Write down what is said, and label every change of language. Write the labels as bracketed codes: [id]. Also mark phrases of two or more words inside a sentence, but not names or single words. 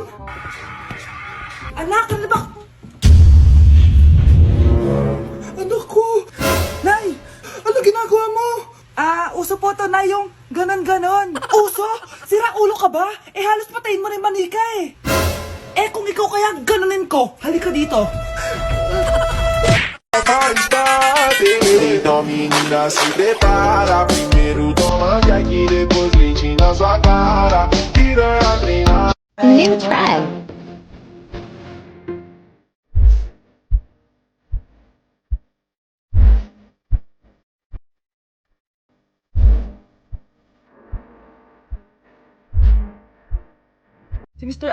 [tl] Anak, ano ba? Anak ko! Nay! Ano ginagawa mo? Uso po to, Nay, yung ganon-ganon. Uso? Sira ulo ka ba? Halos patayin mo rin manika eh. Kung ikaw kaya ganonin ko, halika dito. [pt] Então menina se prepara. Primeiro toma aqui, depois leite na sua cara. Piranha treinar. [en] New tribe. [tl] Si Mr.